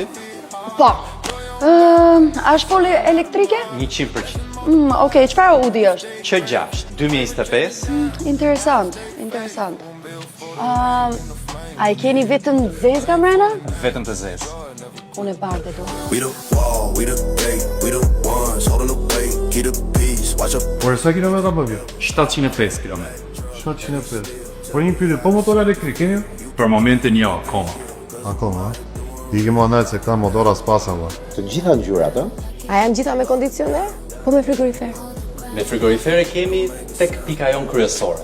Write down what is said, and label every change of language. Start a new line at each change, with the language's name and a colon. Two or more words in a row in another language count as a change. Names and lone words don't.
Albanian: Po. A është pole elektrike? 100%. Okej, çfarë Audi është? Q6, 2025, Interesant. A i keni vetëm zezë ka mrena? vetëm të zezë. Unë e bardhe do.
English: We the wall, we the gate, we the ones holding the weight, keep the peace, watch up.
Albanian: Por sa kilometra po vjen? 705 km. 705. Por një pyetje, po motor elektrik keni? Për momentin jo, akoma. Akoma, ha? Digi më anë se këta motora s'pasan, va. Të gjitha ngjyrat, ë? A janë gjitha me kondicioner? Po me frigorifer. Me frigorifere kemi tek pika jon kryesore.